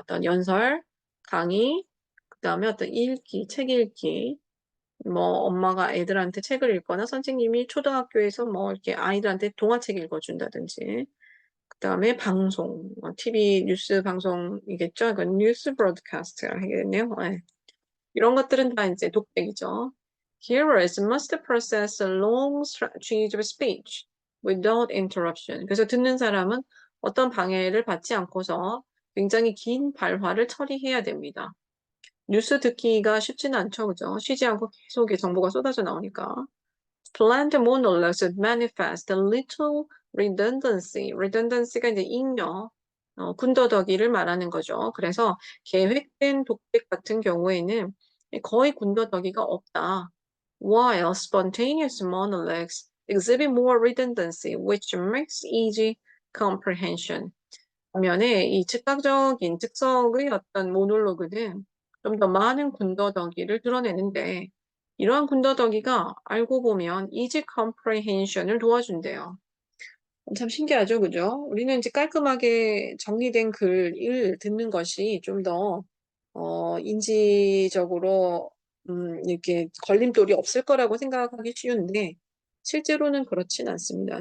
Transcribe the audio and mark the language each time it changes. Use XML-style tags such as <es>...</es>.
<ko>어떤 연설, 강의, 그다음에 어떤 읽기, 책 읽기, 뭐 엄마가 애들한테 책을 읽거나 선생님이 초등학교에서 뭐 이렇게 아이들한테 동화책 읽어준다든지, 그다음에 방송, TV 뉴스 방송이겠죠. 이건 뉴스 브로드캐스트라 하겠네요. 네. 이런 것들은 다 이제 독백이죠.</ko> <en>Hearers must process a long stretches of speech without interruption.</en> <ko>그래서 듣는 사람은 어떤 방해를 받지 않고서 굉장히 긴 발화를 처리해야 됩니다. 뉴스 듣기가 쉽지는 않죠, 그죠? 쉬지 않고 계속 정보가 쏟아져 나오니까.</ko> <en>Planned monologues manifest a little redundancy.</en> <ko>redundancy가 이제 잉여, 군더더기를 말하는 거죠. 그래서 계획된 독백 같은 경우에는 거의 군더더기가 없다.</ko> <en>While spontaneous monologues exhibit more redundancy, which makes easy comprehension.</en> <ko>반면에 이 즉각적인 즉석의 어떤 모놀로그는 좀 더 많은 군더더기를 드러내는데 이러한 군더더기가 알고 보면</ko> <en>easy comprehension</en> <ko>을 도와준대요. 참 신기하죠, 그죠? 우리는 이제 깔끔하게 정리된 글을 듣는 것이 좀 더, 인지적으로, 이렇게 걸림돌이 없을 거라고 생각하기 쉬운데, 실제로는 그렇진 않습니다.</ko>